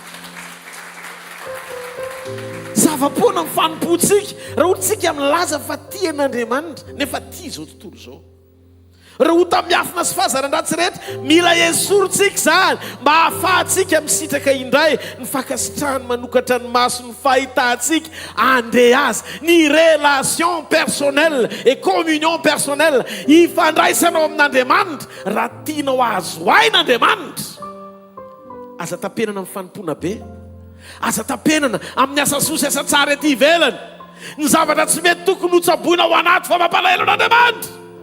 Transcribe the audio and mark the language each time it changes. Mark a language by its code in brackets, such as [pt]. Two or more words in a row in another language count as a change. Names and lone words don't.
[mg] zava-poana ny fanompoantsika raha ohatsika milaza fa tia an'Andriamanitra nefa tia zao tontolo zao raha ota miafina sy fahazaran-dratsy rehetra mila esorintsika zany mba hahafahantsika misitraka indray ny fankasitrahany manokatra ny maso ny fahitantsika andeha azy ny [fr] relation personnelle et communion personnelle [mg] hifandraisanao amin'Andriamanitra raha tianao azo ain'Andriamanitra aza tapenana amin'ny fanompoana be aza tapenana amin'ny asa sosy asa tsara ety ivelany ny zavatra tsy mety tokony hotsaboina ao anaty fa mampalahelo an'Andriamanitra